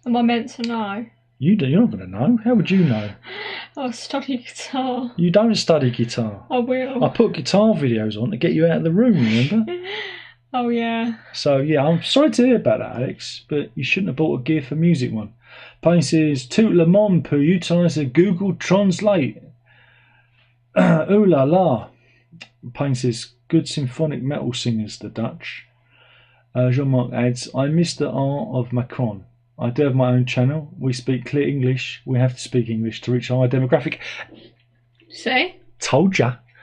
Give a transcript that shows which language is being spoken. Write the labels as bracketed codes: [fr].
[en] Am I meant to know? You're not going to know. How would you know? I study guitar. You don't study guitar. I will. I put guitar videos on to get you out of the room, remember? Oh, yeah. So, yeah, I'm sorry to hear about that, Alex, but you shouldn't have bought a Gear for Music one. Payne says, [fr] tout le monde peut utiliser Google Translate. [en] Ooh la la. Payne says, good symphonic metal singers, the Dutch. Jean-Marc adds, I miss the art of Macron. I do have my own channel. We speak clear English. We have to speak English to reach our demographic. See? Told ya.